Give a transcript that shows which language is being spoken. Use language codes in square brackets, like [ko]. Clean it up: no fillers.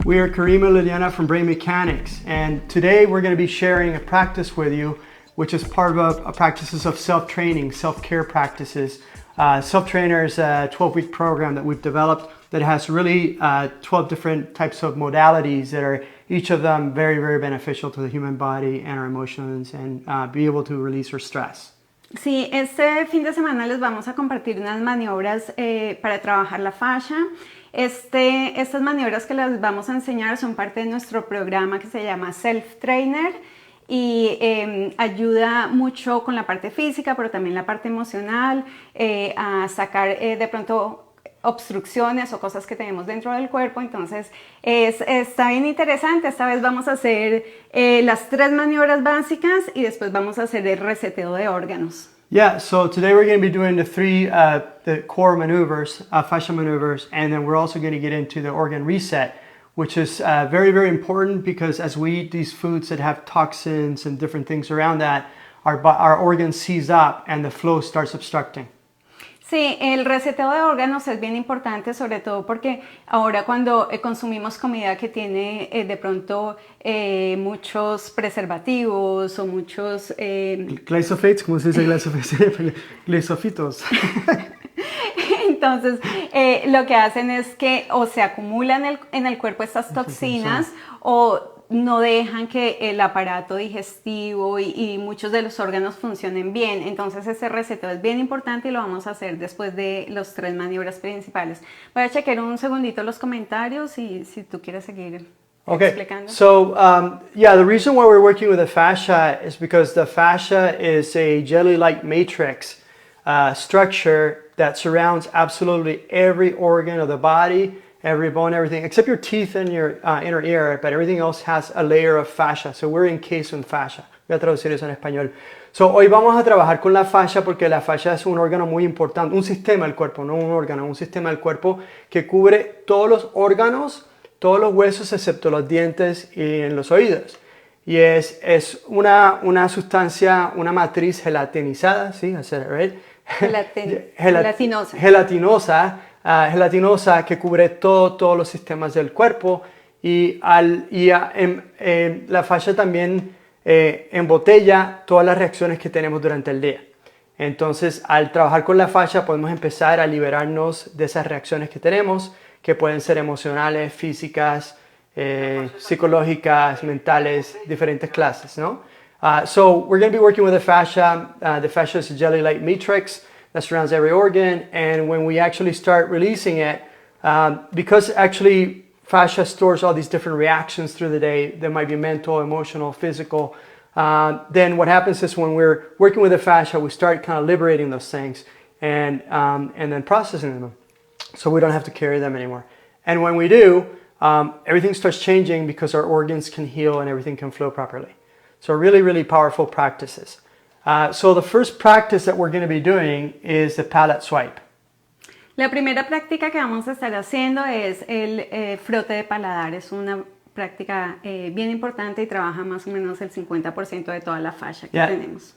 [en] We are Karim and Liliana from Brain Mechanics, and today we're going to be sharing a practice with you, which is part of a practices of self-training, self-care practices. Self-Trainer is a 12-week program that we've developed that has really 12 different types of modalities that are each of them very, very beneficial to the human body and our emotions and be able to release our stress. [es] Sí, este fin de semana les vamos a compartir unas maniobras para trabajar la fascia. Estas maniobras que les vamos a enseñar son parte de nuestro programa que se llama Self-Trainer y ayuda mucho con la parte física, pero también la parte emocional, a sacar de pronto obstrucciones o cosas que tenemos dentro del cuerpo. Entonces está bien interesante. Esta vez vamos a hacer las 3 maniobras básicas y después vamos a hacer el reseteo de órganos. [en] Yeah, so today we're going to be doing the 3 the core maneuvers, fascial maneuvers, and then we're also going to get into the organ reset, which is very, very important because as we eat these foods that have toxins and different things around that, our organs seize up and the flow starts obstructing. [es] Sí, el reseteo de órganos es bien importante, sobre todo porque ahora cuando consumimos comida que tiene de pronto muchos preservativos o muchos... Glyphosates, ¿cómo se dice glyphosates? Glyphosatos. Entonces, lo que hacen es que o se acumulan en el cuerpo estas toxinas o no dejan que el aparato digestivo y muchos de los órganos funcionen bien. Entonces ese reseteo es bien importante y lo vamos a hacer después de los 3 maniobras principales. Voy a chequear un segundito los comentarios y si tú quieres seguir explicando. [en] So yeah, the reason why we're working with the fascia is because the fascia is a jelly-like matrix structure that surrounds absolutely every organ of the body, every bone, everything, except your teeth and your inner ear, but everything else has a layer of fascia. So we're encased in fascia. [es] Voy a traducir eso en español. So hoy vamos a trabajar con la fascia porque la fascia es un órgano muy importante, un sistema del cuerpo, no un órgano, un sistema del cuerpo que cubre todos los órganos, todos los huesos excepto los dientes y en los oídos. Y es una sustancia, una matriz gelatinizada, ¿sí? [en] Right? [es] Gelatinosa. Gelatinosa que cubre todos los sistemas del cuerpo y la fascia también embotella todas las reacciones que tenemos durante el día. Entonces, al trabajar con la fascia podemos empezar a liberarnos de esas reacciones que tenemos, que pueden ser emocionales, físicas, psicológicas, mentales, diferentes clases, ¿no? [en] So we're going to be working with the fascia. The fascia is a jelly-like matrix that surrounds every organ, and when we actually start releasing it, because actually fascia stores all these different reactions through the day, there might be mental, emotional, physical, then what happens is when we're working with the fascia, we start kind of liberating those things and then processing them, so we don't have to carry them anymore. And when we do, everything starts changing because our organs can heal and everything can flow properly. So really, really powerful practices. So the first practice that we're going to be doing is the pallet swipe. [es] La primera práctica que vamos a estar haciendo es el frote de paladar. Es una práctica bien importante y trabaja más o menos el 50% de toda la fascia que tenemos.